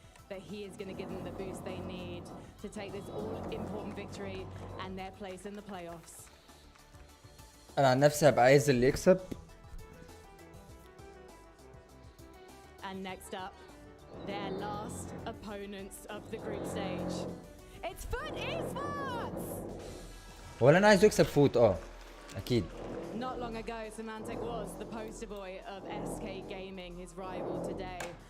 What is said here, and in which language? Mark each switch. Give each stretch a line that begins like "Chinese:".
English: that he is going to give them the boost they need to take this all-important victory and their place in the playoffs.
Arabic: أنا عن نفسي هبقى عايز اللي يكسب.
English: And next up, their last opponents of the group stage. It's Foot Esports!
Arabic: ولا أنا عايز يكسب فوت أكيد.
English: Not long ago, Semantic was the poster boy of SK Gaming, his rival today.